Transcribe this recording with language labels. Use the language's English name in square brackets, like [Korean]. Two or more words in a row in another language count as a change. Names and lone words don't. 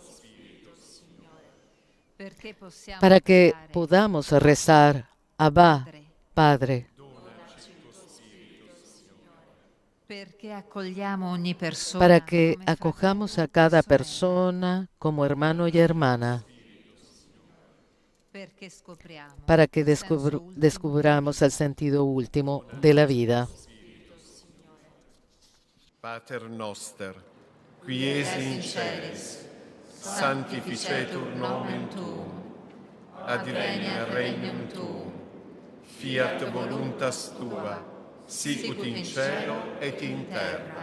[Spanish] para que podamos rezar, Abba, Padre, para que acojamos a cada persona como hermano y hermana, para que descubramos el sentido último de la vida. [Latin] Pater noster, qui es in celis, sanctificetur nomen tuum, adveniat regnum tuum, fiat voluntas tua, sicut in cielo et in terra.